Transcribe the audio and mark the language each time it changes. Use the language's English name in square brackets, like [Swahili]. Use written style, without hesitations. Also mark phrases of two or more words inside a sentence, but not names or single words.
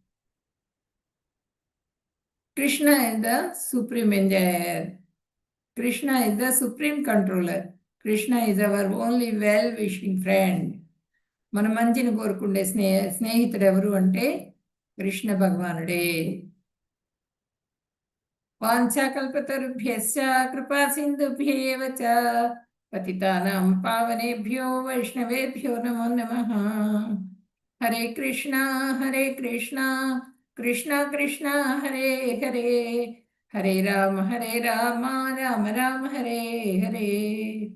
[English] Krishna is the supreme enjoyer, Krishna is the supreme controller. Krishna is our only well wishing friend. [Telugu] మన మంచిని కోరుకుండే స్నేహితుడు ఎవరు అంటే కృష్ణ భగవానుడే. [Sanskrit] वांछाकल्पतरुभ्यश्च कृपा सिंधुभ्येव च पतितानां पावनेभ्यो वैष्णवेभ्यो नमो नमः. हरे कृष्ण कृष्ण कृष्ण हरे हरे, हरे राम राम राम हरे हरे.